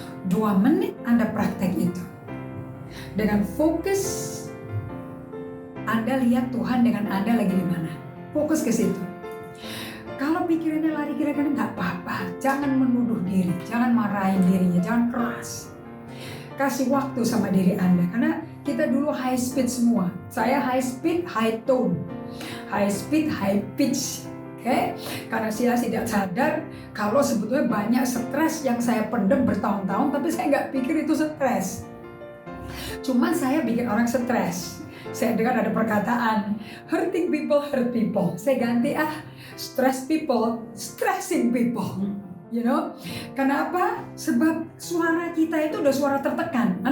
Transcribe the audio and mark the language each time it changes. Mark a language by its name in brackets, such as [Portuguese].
[Indonesian] 2 menit Anda praktek itu. Dengan fokus, Anda lihat Tuhan dengan Anda lagi di mana. Fokus ke situ. Kalau pikirannya lari kira-kira nggak apa-apa, jangan menuduh diri, jangan marahin dirinya, jangan keras. Kasih waktu sama diri Anda, karena kita dulu [English] high speed [Indonesian] semua. Saya [English] high speed, high tone, high speed, high pitch. [Indonesian] Okay? Karena saya tidak sadar kalau sebetulnya banyak stres yang saya pendem bertahun-tahun, tapi saya nggak pikir itu stres. Cuma saya bikin orang stres. Saya dengar ada perkataan, [English] hurting people, hurt people. [Indonesian] Saya ganti, [English] stress people, stressing people. You know, [Indonesian] kenapa? Sebab suara kita itu udah suara tertekan.